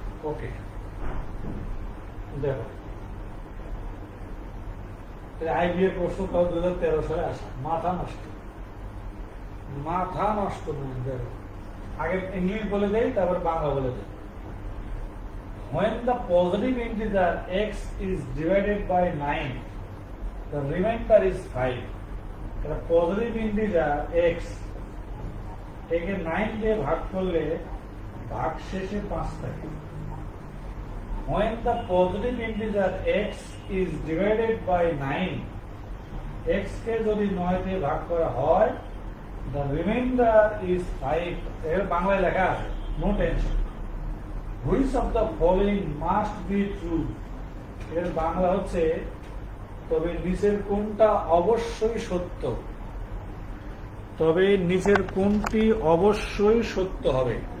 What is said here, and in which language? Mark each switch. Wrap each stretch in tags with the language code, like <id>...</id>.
<bn>ওকে, দেখো আইবিএ প্রশ্ন তাও 2013 সালে আসা। মাথা নষ্ট, মাথা নষ্ট। দেখো, আগে ইংলিশ বলে দেই, তারপর বাংলা বলে দেই।</bn> <en>When the positive integer x is divided by 9, the remainder is 5. The positive integer x</en> <bn>একে 9 দিয়ে ভাগ করলে ভাগশেষে 5 থাকে।</bn> <en>When the positive integer x is divided by 9,</en> <bn>x কে যদি 9 দিয়ে ভাগ করা হয়,</bn> <en>the remainder is 5.</en> <bn>এর বাংলায় লেখা আছে,</bn> <en>no tension. Which of the following must be true?</en> <bn>এর বাংলা হচ্ছে, তবে নিচের কোনটা অবশ্যই সত্য? তবে নিচের কোনটি অবশ্যই সত্য হবে?</bn>